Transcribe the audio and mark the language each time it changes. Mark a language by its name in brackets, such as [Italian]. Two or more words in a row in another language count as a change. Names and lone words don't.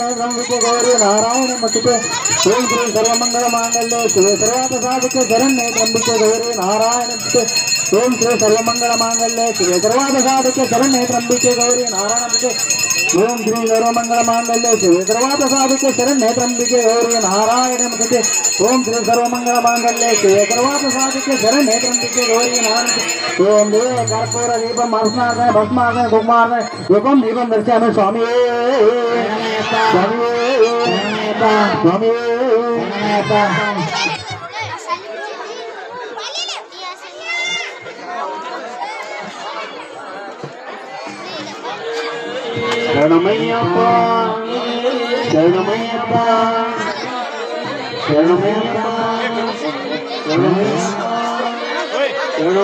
[Sanskrit] ತ್ರ್ಯಂಬಿಕೆ ಗೌರಿ ನಾರಾಯಣ ನಮಸ್ತುತೆ ಓಂ ಶ್ರೀ ಸರ್ವಮಂಗಳ ಮಾಂಗಲ್ಯೇ ಶಿವೆ ಸರ್ವಾರ್ಥ ಸಾಧಕೆ ಶರಣ್ಯೇ ತ್ರ್ಯಂಬಿಕೆ ಗೌರಿ ನಾರಾಯಣ ನಮಸ್ತುತೆ ಓಂ ಶ್ರೀ ಸರ್ವಮಂಗಳ ಮಾಂಗಲ್ಯೇ ಶಿವೆ ಸರ್ವಾರ್ಥ ಸಾಧಕೆ ಶರಣ್ಯೇ ತ್ರ್ಯಂಬಿಕೆ ಗೌರಿ ನಾರಾಯಣ ನಮಸ್ತುತೆ ಓಂ ಶ್ರೀ ಸರ್ವಮಂಗಳ ಮಾಂಗಲ್ಯೇ ಶಿವೆ ಸರ್ವಾರ್ಥ ಸಾಧಕೆ ಶರಣ್ಯೇ ತ್ರ್ಯಂಬಿಕೆ ಗೌರಿ ನಾರಾಯಣ ನಮಸ್ತುತೆ ಓಂ ಶ್ರೀ ಸರ್ವಮಂಗಳ ಮಾಂಗಲ್ಯೇ ಶಿವೆ ಸರ್ವಾರ್ಥ ಸಾಧಕೆ ಶರಣ್ಯೇ ತ್ರ್ಯಂಬಿಕೆ ಗೌರಿ ನಾರಾಯಣ ಓಂ ದೇವ ಕರ್ಪೂರ ದೀಪಂ ಅರ್ಪಣಾರ್ಪಣೆ ಭಸ್ಮಾರ್ಪಣೆ ಕುಂಕುಮಾರ್ಪಣೆ ಧೂಪಂ ದೀಪಂ ದರ್ಶಯಾಮಿ ಸ್ವಾಮಿಯೇ [Malayalam] സ്വാമിയേ സ്വാമിയേ ശരണമയ്യപ്പ ശരണമയ്യപ്പ ശരണമയ്യപ്പ ശരണമയ്യപ്പ